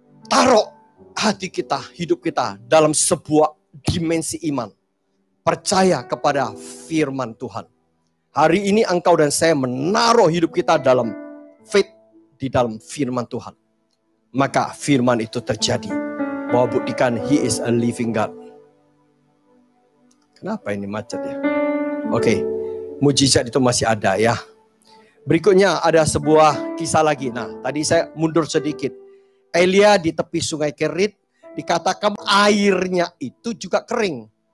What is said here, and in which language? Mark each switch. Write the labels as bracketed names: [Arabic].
[Indonesian] Taruh hati kita, hidup kita dalam sebuah dimensi iman. Percaya kepada firman Tuhan. Hari ini engkau dan saya menaruh hidup kita dalam faith, di dalam firman Tuhan. Maka firman itu terjadi. Bahwa buktikan [English] He is a living God. [Indonesian] Kenapa ini macet ya? Oke, mujizat itu masih ada ya. Berikutnya ada sebuah kisah lagi. Nah, tadi saya mundur sedikit. Elia di tepi sungai Kerit, dikatakan airnya itu juga kering.